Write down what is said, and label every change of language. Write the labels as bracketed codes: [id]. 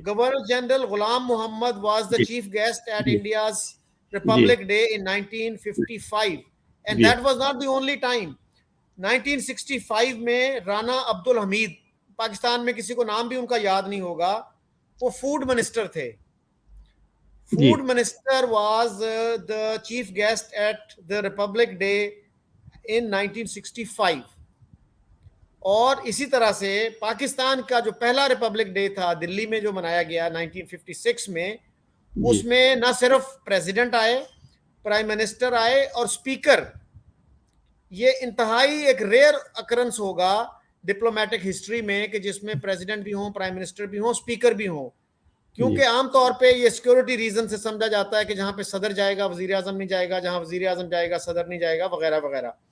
[en] Governor general Ghulam Muhammad was the chief guest at India's Republic Day in 1955 and that was not the only time. [ur] 1965 میں رانا عبد الحمید، پاکستان میں کسی کو نام بھی ان کا یاد نہیں ہوگا، وہ فوڈ منسٹر تھے. [en] Food minister was the chief guest at the Republic Day in 1965. [ur] اور اسی طرح سے پاکستان کا جو پہلا ریپبلک ڈے تھا دلی میں جو منایا گیا 1956 میں، اس میں نہ صرف پریزیڈنٹ آئے، پرائم منسٹر آئے اور اسپیکر. یہ انتہائی ایک ریئر اکرنس ہوگا ڈپلومیٹک ہسٹری میں کہ جس میں پریزیڈنٹ بھی ہوں، پرائم منسٹر بھی ہوں، اسپیکر بھی ہوں، کیونکہ عام طور پہ یہ سیکورٹی ریزن سے سمجھا جاتا ہے کہ جہاں پہ صدر جائے گا وزیر اعظم نہیں جائے گا، جہاں وزیر اعظم جائے گا صدر نہیں جائے گا، وغیرہ وغیرہ.